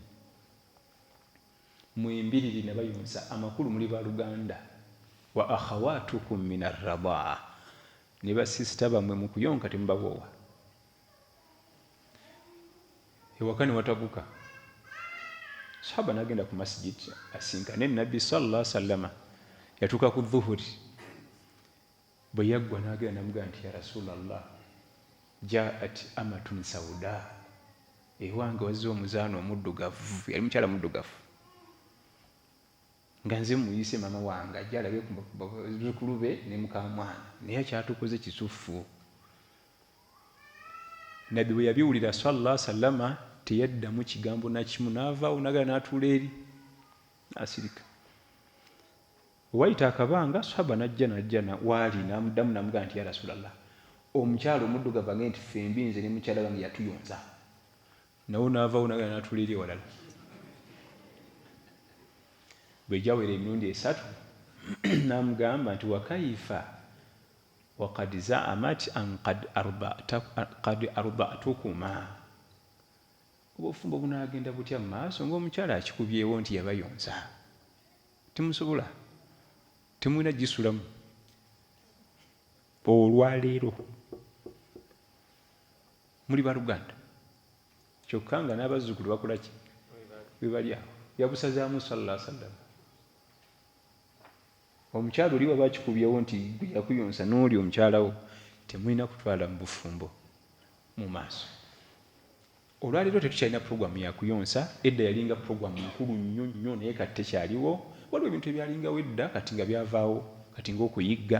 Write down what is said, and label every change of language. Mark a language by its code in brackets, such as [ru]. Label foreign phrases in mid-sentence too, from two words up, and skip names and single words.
[lg] Mwembiriri nabayonsa, amakulu muli baluganda. [ar] وأخواتكم من الرضاعة, [lg] ne basisita bammwe mu kuyonka temubawoowa. Ewaka ne watabuka. Sahaba n'agenda ku masjid asinkane Nabbi [ar] صلى الله عليه وسلم. [lg] Yatuuka ku dhuhuri, bwe yaggwa n'agenda namugamba nti [ar] يا رسول الله جاءت أمة سوداء, [lg] ewange wazze omuzaana omuddugavu. Yali mukyala muddugavu, nga nze muyise mama wange ajja alabe ku bazzukulu be ne mukamwana, naye akyatukoze kisufu. Nabbi bwe yabiwulira [ar] صلى الله عليه وسلم [lg] teyaddamu kigambo nakimu, n'avaawo n'agala n'atuula eri n'asirika. Wayita akabanga sahaba najja waali n'amuddamu n'amugamba nti [ar] يا رسول الله, [lg] omukyala omuddugavu agambye nti fembi nze ne mukyala wange yatuyonza. Nawo n'avaawo n'agala n'atuula eri ewalala. Bwe gyawera emirundi 3 n'amugamba nti [ar] وكيف وقد زعمت أن قد أرضعتكما, [lg] obufumbo bunaagenda butya mu maaso ng'omukyala akikubyewo nti yabayonsa? Temusobola, temulina gisulamu olwaleero. Muli baluganda kyokka nga n'abazzukulu bakola ki? Bwe bali awo. Yabusazaamu [ar] صلى الله عليه وسلم. [lg] Omukyala oli waba akikubyewo nti gwe yakuyonsa n'oli omukyalawo, temulina kutwala mu bufumbo mu maaso. Olwaleero tetukyalina puroguramu ya kuyonsa. Edda yalinga puroguramu nkulu nnyo nnyo, naye kati tekyaliwo. Waliwo ebintu ebyalingawo edda kati nga byavaawo, kati ng'okuyigga.